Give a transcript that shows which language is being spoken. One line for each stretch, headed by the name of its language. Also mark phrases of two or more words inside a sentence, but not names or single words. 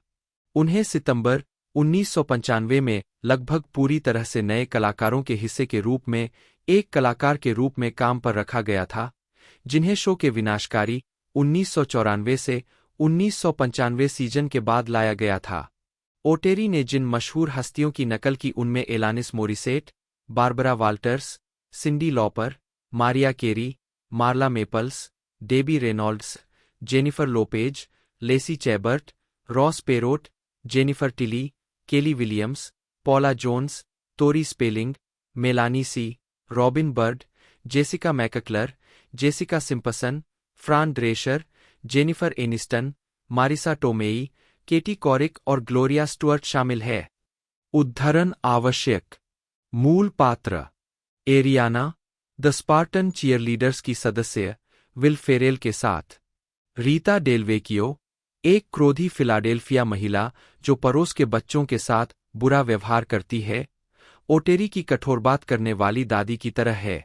Hindi: उन्हें सितंबर 1995 में लगभग पूरी तरह से नए कलाकारों के हिस्से के रूप में एक कलाकार के रूप में काम पर रखा गया था, जिन्हें शो के विनाशकारी 1994 से 1995 सीजन के बाद लाया गया था। ओटेरी ने जिन मशहूर हस्तियों की नकल की उनमें एलानिस मोरिसेट, बारबरा वाल्टर्स, सिंडी लॉपर, मारिया केरी, मार्ला मेपल्स, डेबी रेनॉल्ड्स, जेनिफर लोपेज, लेसी चैबर्ट, रॉस पेरोट, जेनिफर टिली, केली विलियम्स, पॉला जोन्स, टोरी स्पेलिंग, मेलानी सी, रॉबिन बर्ड, जेसिका मैकक्लर, जेसिका सिम्पसन, फ्रान ड्रेशर, जेनिफर एनिस्टन, मारिसा टोमेई, केटी कॉरिक और ग्लोरिया स्टुअर्ट शामिल है। उद्धरण आवश्यक। मूल पात्र एरियाना, द स्पार्टन चीयरलीडर्स की सदस्य विल फेरेल के साथ। रीता डेलवेकियो, एक क्रोधी फिलाडेल्फिया महिला जो पड़ोस के बच्चों के साथ बुरा व्यवहार करती है, ओटेरी की कठोर बात करने वाली दादी की तरह है।